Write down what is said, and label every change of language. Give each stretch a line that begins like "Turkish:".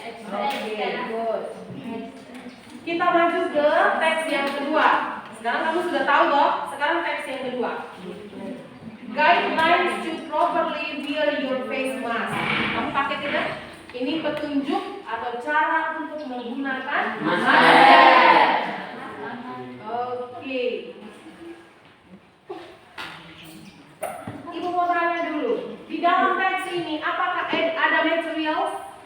Indonesian: Oke, good. Kita maju ke teks yang kedua. Sekarang kamu sudah tahu toh? Sekarang teks yang kedua.
English: Guidelines to properly wear your face mask.
Indonesian: Kamu pakai tidak? Ini petunjuk atau cara untuk menggunakan masker. Oke. Ibu mau tanya dulu. Di dalam teks ini, apakah ada materials?